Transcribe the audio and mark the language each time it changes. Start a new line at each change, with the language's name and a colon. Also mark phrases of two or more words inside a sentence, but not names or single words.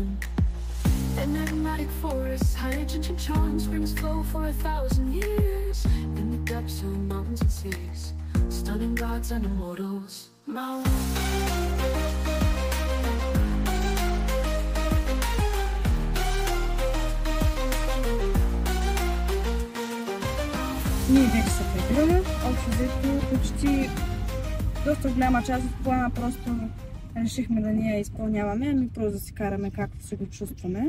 English: Enigmatic forests, hide ancient charms, brings flow for 1,000 years. In the depths of mountains and seas, stunning gods and immortals.
Bulgarian: Ние вече се прибираме. Общо взето почти доста голяма част от плана просто решихме да не я изпълняваме, ами просто да си караме както се го чувстваме.